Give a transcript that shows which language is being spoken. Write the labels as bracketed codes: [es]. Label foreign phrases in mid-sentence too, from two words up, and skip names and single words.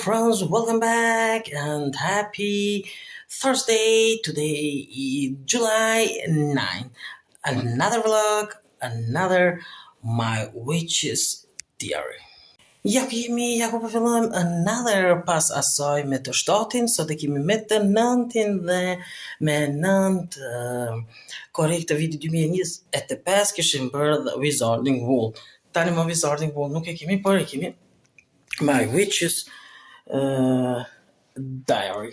[en] ones, welcome back and happy Thursday. Today is July 9. Another vlog, another My Witch's Diary. [sq] Ja ku po fillojmë another pas asaj me të shtatin, sot e kemi me të nëntin dhe me nënt korrekt të vitit 2025 kishim bërë The Wizarding Wool. Tani më Wizarding Wool nuk e kemi, por e kemi My Witch's Diary.